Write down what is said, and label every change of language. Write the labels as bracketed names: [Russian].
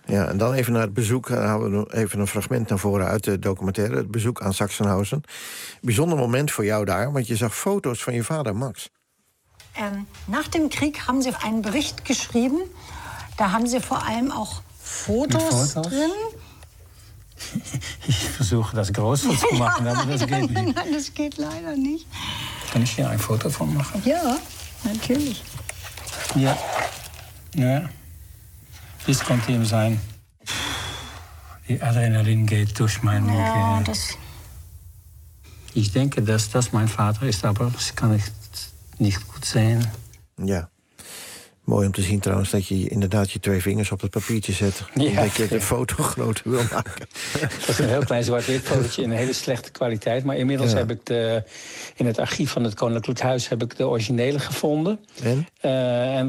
[Dutch] Ja, en dan even naar het bezoek. Dan halen we even een fragment naar voren uit de documentaire. Het bezoek aan Sachsenhausen. Bijzonder moment voor jou daar, want je zag foto's van je vader, Max. Na de krieg hebben ze een bericht geschreven. Daar hebben ze vooral ook foto's drin. [German] Ich versuche das groß zu machen, aber das geht nicht. Nein, das geht leider nicht. Kann ich hier ein Foto von machen? Ja, natürlich. Ja. Ja. Das konnte ihm sein. Die Adrenalin geht durch meinen Mund. Ja, das. Ich denke, dass das mein Vater ist, aber das kann ich nicht gut sehen. Ja. [Dutch] Mooi om te zien trouwens dat je inderdaad je twee vingers op het papiertje zet. Ja, dat je de foto groter wil maken. Dat is een heel klein zwart-wit fotootje in een hele slechte kwaliteit. Maar inmiddels heb ik in het archief van het Koninklijk Huis heb ik de originele gevonden. En